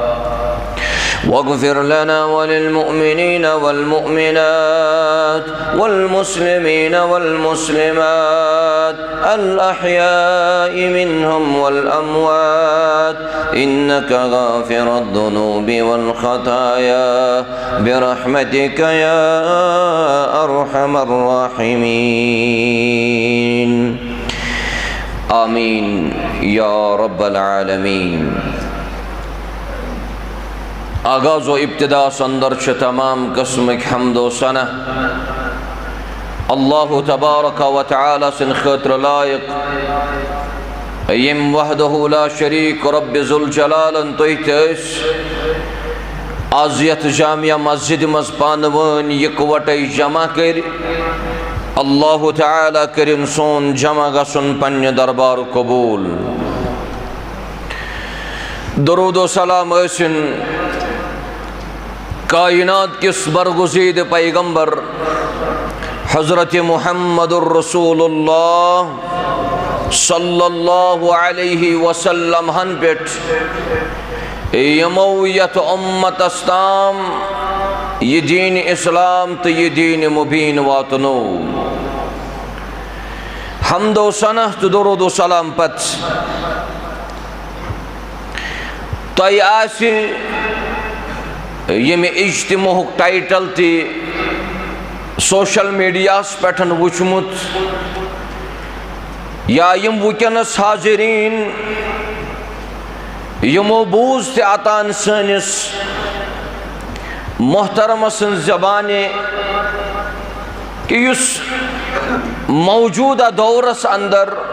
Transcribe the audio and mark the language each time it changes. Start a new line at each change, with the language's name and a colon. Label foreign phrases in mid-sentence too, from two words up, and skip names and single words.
Arabic: واغفر لنا وللمؤمنين والمؤمنات والمسلمين والمسلمات الأحياء منهم والأموات إنك غافر الذنوب والخطايا برحمتك يا أرحم الراحمين. آمين یا رب العالمین.
Kashmiri: آغاز و ابتدا اندر چھ تمام قسمک حمد و ثنا اللہ تبارک و تعالی سن خاطر لائق یم
Arabic: وحدہ لا شریک
Kashmiri: رب ذوالجلال تُہۍ تہِ ٲسۍ آز یتھ جامعہ مسجد مز پانوٲنۍ یکوٹے جمع کر اللہ تعالیٰ کرن سون جمع گژھُن پننہِ دربار قبول درود و سلام ٲسِن کائنات کس برگزید پیغمبر حضرت محمد الرسول اللہ
Arabic: صلی اللہ علیہ وسلم
Kashmiri: ہن پٮ۪ٹھ یمو یت امت استام یہ دین اسلام تو یہ دین مبین واتنو حمد و ثنا تو درود و سلام پت تۄہہِ آسہِ ییٚمہِ اجتماعُک ٹائٹل تہِ سوشل میڈیاہس پٮ۪ٹھ وُچھمُت یا یم وٕنکٮ۪نس حاضریٖن یمو بوٗز تہِ اتان سٲنِس محترمہ سٕنٛز زبانہِ کہ یُس موجودہ دورس اندر